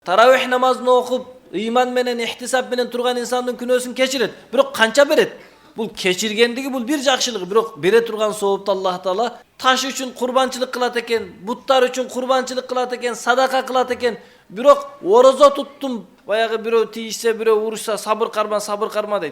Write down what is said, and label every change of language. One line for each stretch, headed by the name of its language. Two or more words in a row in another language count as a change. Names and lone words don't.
Kyrgyz: Таравих намазын окуп ыйман менен ихтисап менен турган insandын күнөөсүн кечирет. Бирок канча берет? Бул кечиргендиги бул бир жакшылыгы, бирок бере турган соопты Аллах Таала таш үчүн курбанчылык кылат экен, буттар үчүн курбанчылык кылат экен, садака кылат экен. Бирок орозо туттум, баягы бирөө тийишсе, бирөө урушса, сабыр карма дейт.